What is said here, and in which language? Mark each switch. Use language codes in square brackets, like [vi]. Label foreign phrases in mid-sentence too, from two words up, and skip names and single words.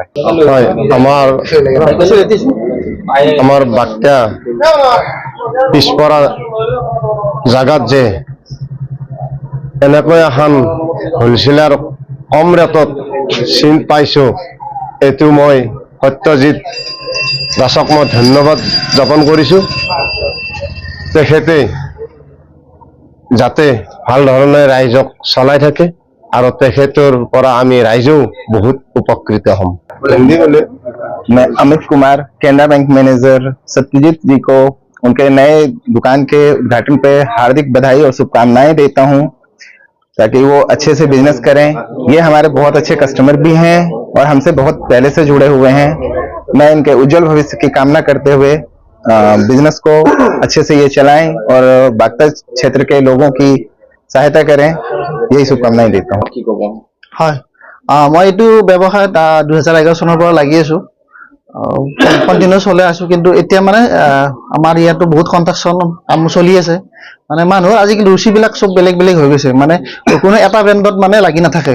[as] হয়, আমাৰ বাক্তা পিছপৰা জাগাত যে এনেকৈ এখন হ'লচেলাৰ কম ৰেটত চিন পাইছোঁ, এইটো মই সত্যজিৎ দাসক মই ধন্যবাদ জ্ঞাপন কৰিছোঁ। তেখেতে যাতে ভাল ধৰণে ৰাইজক চলাই থাকে আৰু তেখেতৰ পৰা আমি ৰাইজেও বহুত উপকৃত হ'ম। [hi] मैं अमित कुमार, केनरा बैंक मैनेजर सत्यजीत जी को उनके नए दुकान के उद्घाटन पे हार्दिक बधाई और शुभकामनाएं देता हूं, ताकि वो अच्छे से बिजनेस करें। ये हमारे बहुत अच्छे कस्टमर भी हैं और हमसे बहुत पहले से जुड़े हुए हैं। मैं इनके उज्जवल भविष्य की कामना करते हुए बिजनेस को अच्छे से ये चलाएं और बाक्ता क्षेत्र के लोगों की सहायता करें, यही शुभकामनाएं देता हूँ। [as] হয়, মই এইটো ব্যৱসায়ত 2011 চনৰ পৰা লাগি আছোঁ, কণ্টিনিউ চলাই আছোঁ। কিন্তু এতিয়া মানে আমাৰ ইয়াতো বহুত কনষ্ট্ৰাকশ্যন কাম চলি আছে। মানে মানুহৰ আজিকালি ৰুচিবিলাক চব বেলেগ বেলেগ হৈ গৈছে, মানে কোনো এটা ব্ৰেণ্ডত মানে লাগি নাথাকে।